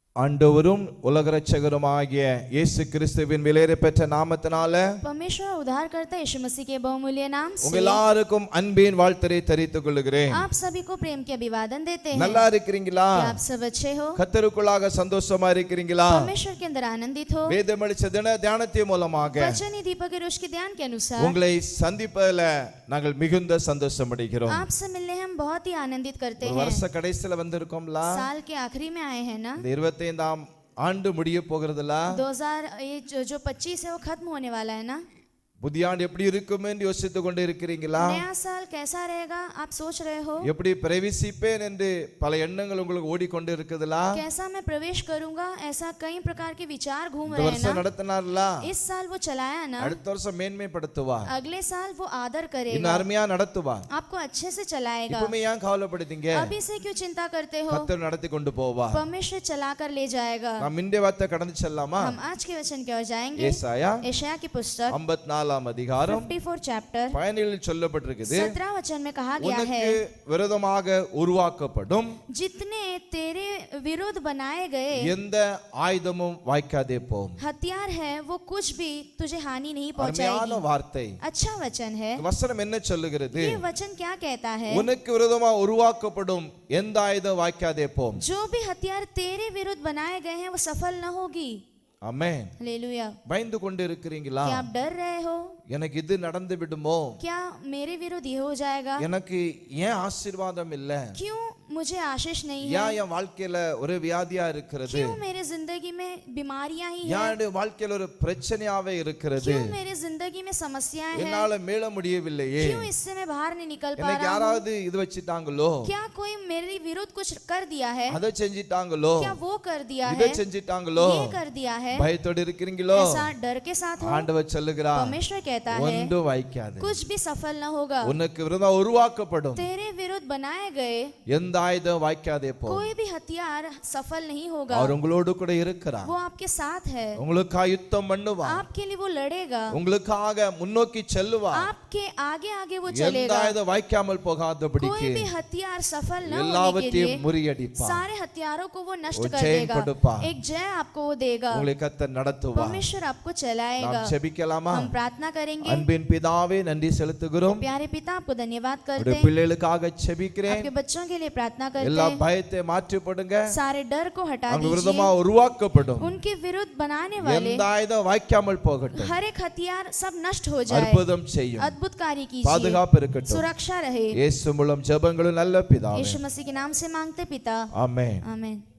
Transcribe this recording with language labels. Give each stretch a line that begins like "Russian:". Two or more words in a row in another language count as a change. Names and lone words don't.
Tamil: ஆண்டவரும் உலக இரட்சகருமாகிய இயேசு கிறிஸ்துவின் விலையேறப்பெற்ற நாமத்தினால
Hindi: परमेश्वर उद्धार करता यीशु मसीह के बहुमूल्य नाम
Tamil: உங்க
Hindi: से
Tamil: எல்லாருக்கும் அன்பின் வாழ்த்தை தெரிவித்துக் கொள்கிறேன்.
Hindi: आप सभी को प्रेम के अभिवादन देते हैं।
Tamil: நல்லா இருக்கிறீங்களா?
Hindi: क्या आप सब अच्छे हो?
Tamil: கர்த்தருக்குள்ளாக சந்தோஷமா இருக்கிறீங்களா?
Hindi: परमेश्वर के अंदर आनंदित हो?
Tamil: வேதமளிச்ச தின தியானத்தின் மூலமாக
Hindi: वचन ही दीपक के रोश के ध्यान के अनुसार
Tamil: உங்களை சந்திப்பதில் நாங்கள் மிகுந்த சந்தோஷம் அடைகிறோம்.
Hindi: आपसे मिलने हम बहुत ही आनंदित करते
Tamil: ஒரு
Hindi: हैं।
Tamil: வருஷ கடைசில வந்திருக்கோம்ல,
Hindi: साल के आखिरी में आए हैं ना।
Tamil: இந்த 25ஆம் ஆண்டு முடிய போகிறதுல
Hindi: 2000 ये जो 25 है वो खत्म होने वाला है ना।
Tamil: புதிய ஆண்டு எப்படி இருக்கும் என்று யோசித்துக் கொண்டு இருக்கிறீங்களா?
Hindi: नया साल कैसा रहेगा आप सोच रहे हो?
Tamil: எப்படி பிரவேசிப்பேன் என்று பல எண்ணங்கள் உங்களுக்கு ஓடிக்கொண்டு இருக்குதுல?
Hindi: कैसा मैं प्रवेश करूंगा ऐसा कई प्रकार के विचार घूम
Tamil: இந்த
Hindi: रहे हैं
Tamil: வருஷம்
Hindi: ना।
Tamil: நடத்தினார்ல,
Hindi: इस साल वो चलाया ना,
Tamil: அடுத்த வருஷம் மேன்மைப்படுத்துவார்,
Hindi: अगले साल वो आदर
Tamil: இன்னும்
Hindi: करेगा,
Tamil: அருமையா நடத்துவார்.
Hindi: आपको अच्छे से चलाएगा।
Tamil: இப்பவுமே ஏன் கவலைப்படுத்தீங்க?
Hindi: अभी से क्यों चिंता करते हो?
Tamil: கர்த்தர் நடத்தி கொண்டு போவார்.
Hindi: परमेश्वर चलाकर ले जाएगा।
Tamil: நாம் இன்றைய வார்த்தை கடந்து செல்லலாமா?
Hindi: हम आज के वचन की ओर जाएंगे।
Tamil: ஏசாயா
Hindi: यशायाह की पुस्तक
Tamil: 54ஆம் அதிகாரம்
Hindi: 54 चैप्टर
Tamil: பயனில் சொல்லப்பட்டிருக்குது,
Hindi: 17 वचन में कहा गया
Tamil: உனக்கு
Hindi: है,
Tamil: விரோதமாக உருவாக்கப்படும்
Hindi: जितने तेरे विरुद्ध बनाए गए
Tamil: எந்த ஆயுதமும் வாய்க்காதே போம்.
Hindi: हथियार है वो कुछ भी तुझे हानि नहीं
Tamil: அருமையான
Hindi: पहुंचाएगी।
Tamil: வார்த்தை.
Hindi: अच्छा वचन है।
Tamil: வசனம் என்ன சொல்லுகிறது?
Hindi: ये वचन क्या कहता है?
Tamil: உனக்கு விரோதமாக உருவாக்கப்படும் எந்த ஆயுதம் வாய்க்காதே போம்.
Hindi: जो भी हथियार तेरे विरुद्ध बनाए गए हैं वो सफल न होगी।
Tamil: ஆமென்.
Hindi: हालेलुया।
Tamil: பயந்து கொண்டு இருக்கிறீங்களா?
Hindi: क्या आप डर रहे हो?
Tamil: எனக்கு இது நடந்து விடுமோ?
Hindi: क्या मेरे विरुद्ध ये हो जाएगा?
Tamil: எனக்கு ஏன் ஆசீர்வாதம் இல்ல?
Hindi: क्यों मुझे आशीष नहीं है?
Tamil: ஏன் என் வாழ்க்கையில ஒரு வியாதியா இருக்கிறது?
Hindi: क्यों मेरे जिंदगी में बीमारियां ही
Tamil: ஏன்
Hindi: हैं?
Tamil: என் வாழ்க்கையில ஒரு பிரச்சனையாவே இருக்கிறது?
Hindi: क्यों मेरे जिंदगी में समस्याएं हैं?
Tamil: என்னால மீள முடியவில்லையே.
Hindi: क्यों इससे मैं बाहर नहीं निकल पा
Tamil: எனக்கு
Hindi: रहा हूँ?
Tamil: யாராவது இது வச்சிட்டாங்களோ?
Hindi: क्या कोई मेरे विरुद्ध कुछ कर दिया है?
Tamil: அதை செஞ்சிட்டாங்களோ?
Hindi: क्या वो कर दिया
Tamil: இதை
Hindi: है?
Tamil: செஞ்சிட்டாங்களோ?
Hindi: ये कर दिया है?
Tamil: பயத்தோடு இருக்கிறீங்களோ?
Hindi: ऐसा डर के साथ हो?
Tamil: ஆண்டவர் சொல்லுகிறார்,
Hindi: परमेश्वर कहता है
Tamil: ஒன்று வாய்க்காது.
Hindi: कुछ भी सफल न होगा।
Tamil: உனக்கு விரோதமாக உருவாக்கப்படும்
Hindi: तेरे विरुद्ध बनाए गए
Tamil: எந்த ஆயுதம் வாய்க்காதே போ.
Hindi: कोई भी हथियार सफल नहीं होगा।
Tamil: அவர் உங்களோடு கூட இருக்கிறார்.
Hindi: वो आपके साथ है,
Tamil: உங்களுக்காக யுத்தம் பண்ணுவார்,
Hindi: आपके लिए वो लड़ेगा,
Tamil: உங்களுக்காக முன்னோக்கி செல்லுவார்.
Hindi: आपके आगे आगे वो
Tamil: எந்த
Hindi: चलेगा।
Tamil: ஆயுதம் வாய்க்காமல் போகாதபடிக்கு
Hindi: कोई भी हथियार सफल न होने के
Tamil: எல்லாவற்றையும்
Hindi: लिए
Tamil: முறியடிப்பார்.
Hindi: सारे हथियारों को वो नष्ट वो कर जय देगा।
Tamil: கொடுப்பார்.
Hindi: एक जय आपको वो देगा।
Tamil: உங்களை கர்த்தர் நடத்துவார்.
Hindi: परमेश्वर आपको चलाएगा।
Tamil: நாம் ஜெபிக்கலாமா?
Hindi: हम प्रार्थना करेंगे।
Tamil: அன்பின் பிதாவே, நன்றி செலுத்துகிறோம்.
Hindi: प्यारे पिता आपको धन्यवाद करते
Tamil: உடைய
Hindi: हैं।
Tamil: பிள்ளைகளுக்காக ஜெபிக்கிறேன்.
Hindi: आपके बच्चों के लिए प्रार्थना करते
Tamil: எல்லா
Hindi: हैं।
Tamil: பயத்தை மாற்றி போடுங்க.
Hindi: सारे डर को हटा
Tamil: அவங்க
Hindi: दीजिए।
Tamil: விரோதமாக உருவாக்கப்படும்
Hindi: उनके विरुद्ध बनाने वाले
Tamil: எந்த ஆயுதம் வாய்க்காமல் போகட்டும்.
Hindi: हर एक हथियार सब नष्ट हो जाए।
Tamil: அற்புதம் செய்யும்.
Hindi: अद्भुत कार्य कीजिए।
Tamil: பாதுகாப்பு இருக்கட்டும்.
Hindi: सुरक्षा रहे।
Tamil: இயேசு மூலம் ஜெபங்களும் நல்ல பிதாவே.
Hindi: यीशु मसीह के नाम से मांगते पिता,
Tamil: ஆமென்.
Hindi: आमीन।